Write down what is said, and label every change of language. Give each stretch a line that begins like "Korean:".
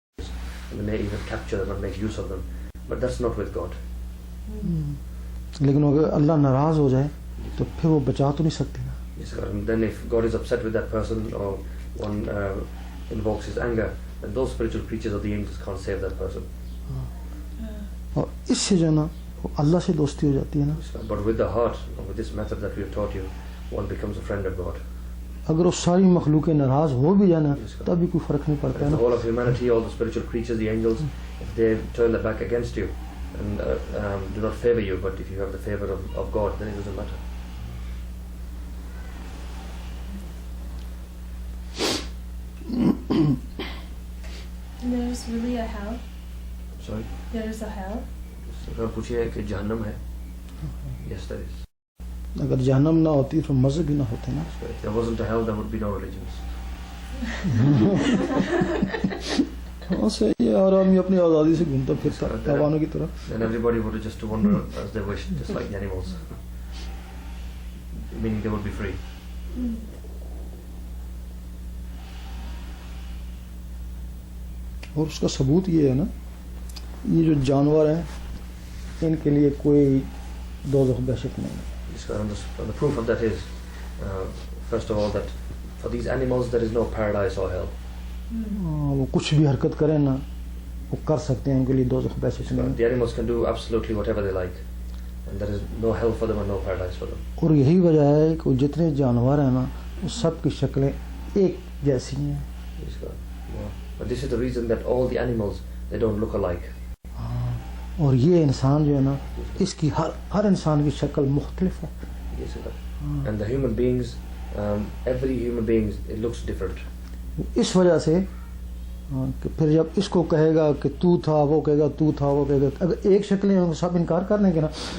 English: we may even capture them and make use of them, but that's not with God.
Hindi: लेकिन अगर अल्लाह नाराज हो जाए तो फिर वो बचा तो नहीं सकते ना.
English: Yes, and then if God is upset with that person or one invokes his anger, then those spiritual creatures of the angels can't save that person.
Hindi: और इससे जो ना अल्लाह से दोस्ती हो जाती है ना.
English: But with the heart, with this method that we have taught you, one becomes a friend of God.
Hindi: अगर वो सारी मखलूक़ें नाराज हो भी जाना तब भी कोई फर्क नहीं पड़ता है ना.
English: The whole of humanity, all the spiritual creatures, the angels, if they turn their back against you and do not favor you, but if you have the favor of God, then it doesn't matter. There is really a hell? Sorry? There is a hell?
Hindi: अगर पूछिए कि जहन्नम है?
English: Yes, there is.
Hindi: अगर जहन्नम ना होती तो मज़हब भी ना होते ना.
English: If there wasn't a hell, there would be no religions.
Hindi: हाँ सही है. और आदमी अपनी आज़ादी से घूमता फिरता तवानों की तरह.
English: Then everybody would just wander as they wish, just like the animals. Meaning they would be free.
Hindi: और उसका सबूत ये है ना, ये जो जानवर हैं इनके लिए कोई दोज़ख दहशत नहीं है.
English: The proof of that is, first of all, that for these animals there is no paradise or hell.
Hindi: वो कुछ भी हरकत करें ना वो कर सकते हैं, उनके लिए दोज़ख दहशत नहीं है.
English: The animals can do absolutely whatever they like, and there is no hell for them and no paradise for them.
Hindi: और यही वजह है कि जितने जानवर हैं ना वो सब की शक्लें एक जैसी हैं.
English: But this is the reason that all the animals, they don't look alike.
Hindi: और ये इंसान जो है ना इसकी हर इंसान की शक्ल मुख्तलिफ है.
English: And the human beings, every human being, it looks different.
Hindi: इस वजह से कि फिर जब इसको कहेगा कि तू था, वो कहेगा तू था, वो कहेगा, अगर एक शक्लें होंगी सब इनकार कर देंगे ना.